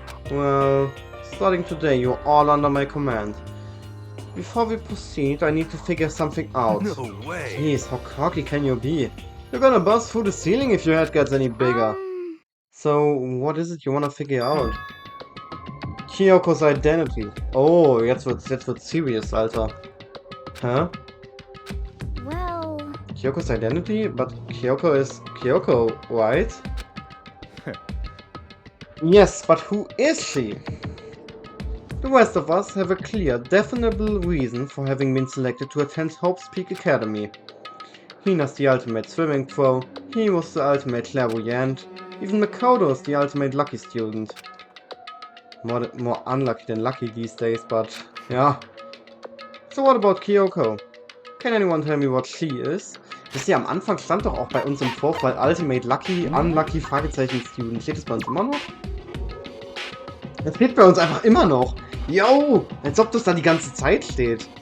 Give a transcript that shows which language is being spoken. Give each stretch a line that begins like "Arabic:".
English: Well, starting today, you're all under my command. Before we proceed, I need to figure something out. No way. Jeez, how cocky can you be? You're gonna bust through the ceiling if your head gets any bigger. So, what is it you wanna figure out? Kyoko's identity.
German: Oh, jetzt wird's serious, Alter.
English: Huh? Well, Kyoko's identity? But Kyoko is Kyoko, right? Yes, but who is she? The rest of us have a clear, definable reason for having been selected to attend Hope's Peak Academy. Hina's the ultimate swimming pro, Hiro's the ultimate clairvoyant, even Makoto is the ultimate lucky student. More unlucky than lucky these days, but yeah. So what about Kyoko? Can anyone tell me what she is?
German: Wisst ihr, am Anfang stand doch auch bei uns im Vorfall Ultimate Lucky, Unlucky, Fragezeichen Student. Steht das bei uns immer noch? Das steht bei uns einfach immer noch. Yo! Als ob das da die ganze Zeit steht.